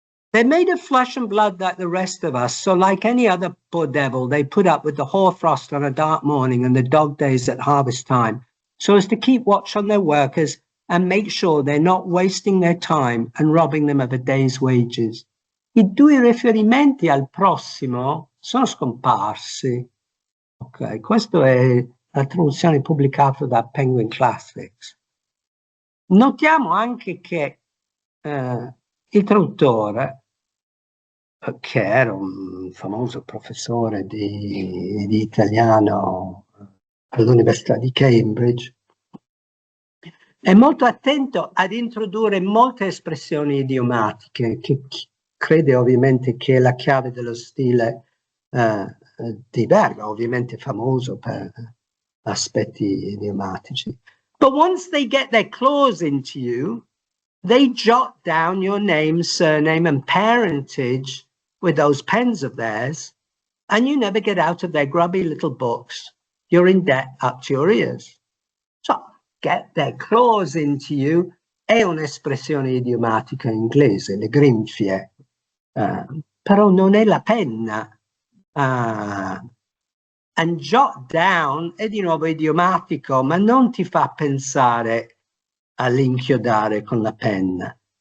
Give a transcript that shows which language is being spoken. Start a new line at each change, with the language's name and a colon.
English: They're made of flesh and blood like the rest of us, so like any other poor devil, they put up with the hoarfrost on a dark morning and the dog days at harvest time, so as to keep watch on their workers and make sure they're not wasting their time and robbing them of a day's wages.
Italian: I due riferimenti al prossimo sono scomparsi. Ok, questa è la traduzione pubblicata da Penguin Classics. Notiamo anche che il traduttore, che era un famoso professore di italiano all'Università di Cambridge, è molto attento ad introdurre molte espressioni idiomatiche, che crede ovviamente che è la chiave dello stile di Verga, ovviamente famoso per aspetti idiomatici.
English: But once they get their claws into you, they jot down your name, surname, and parentage with those pens of theirs, and you never get out of their grubby little books. You're in debt up to your ears. So, get their claws into you
Italian: è un'espressione idiomatica inglese, le grinfie, però non è la penna.
English: And jot down
Italian: è di nuovo idiomatico, ma non ti fa pensare all'inchiodare con la penna.